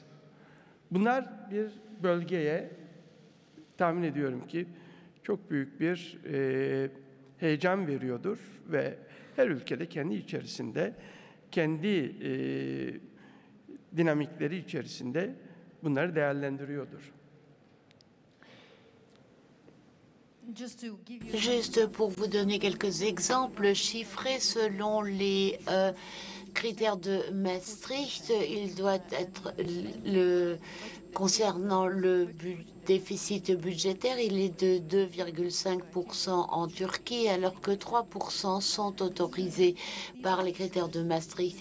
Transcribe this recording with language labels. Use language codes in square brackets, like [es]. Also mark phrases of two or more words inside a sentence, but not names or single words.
[tr] Bunlar bir bölgeye, tahmin ediyorum ki çok büyük bir heyecan veriyordur ve her ülkede kendi içerisinde, kendi dinamikleri içerisinde bunları değerlendiriyordur. [fr] Juste pour vous donner quelques exemples chiffrés selon les critères de Maastricht, il doit être concernant le déficit budgétaire, il est de 2,5% en Turquie, alors que 3% sont autorisés par les critères de Maastricht.